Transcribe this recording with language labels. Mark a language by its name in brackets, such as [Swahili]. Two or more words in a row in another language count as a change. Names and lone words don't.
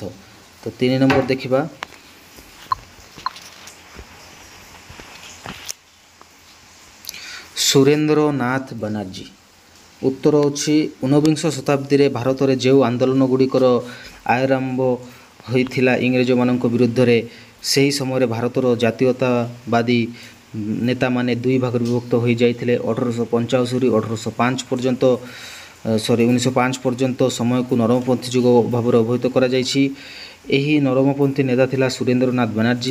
[Odia] ତ 3 ନମ୍ବର ଦେଖିବା। ସୁରେନ୍ଦ୍ର ନାଥ ବାନାର୍ଜୀ। ଉତ୍ତର ହେଉଛି 19 ଶତାବ୍ଦୀରେ ଭାରତରେ ଯୋ ଆନ୍ଦୋଳନଗୁଡ଼ିକର ଆରମ୍ଭ ହୋଇଥିଲା ଇଂରେଜମାନଙ୍କ ବିରୁଦ୍ଧରେ। ସେହି ସମୟରେ ଭାରତର ଜାତୀୟତାବାଦୀ ନେତାମାନେ ଦୁଇ ଭାଗରେ ବିଭକ୍ତ ହୋଇଯାଇଥିଲେ। 1885ରୁ 1805 ପର୍ଯ୍ୟନ୍ତ 1905 ପର୍ଯ୍ୟନ୍ତ ସମୟକୁ ନରମପନ୍ଥୀ ଯୁଗ ଭାବରେ ଅଭିହିତ କରାଯାଇଛି। ଏହି ନରମପନ୍ଥୀ ନେତା ଥିଲା ସୁରେନ୍ଦ୍ରନାଥ ବାନାର୍ଜୀ।